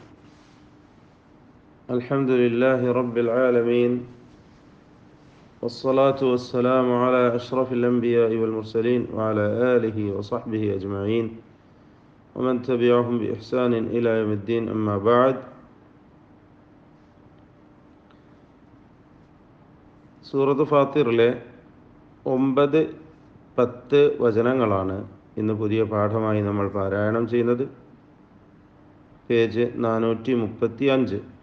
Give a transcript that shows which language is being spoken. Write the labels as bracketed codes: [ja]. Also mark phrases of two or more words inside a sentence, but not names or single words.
[ar] الحمد لله رب العالمين، والصلاة والسلام على أشرف الأنبياء والمرسلين وعلى آله وصحبه أجمعين ومن تبعهم بإحسان إلى يوم الدين. أما بعد. [ml] സൂറത്ത് ഫാത്തിറിലെ 9-10 വചനങ്ങളാണ് ഇന്ന് പുതിയ പാഠമായി നമ്മൾ പാരായണം ചെയ്യുന്നത്. പേജ് 435.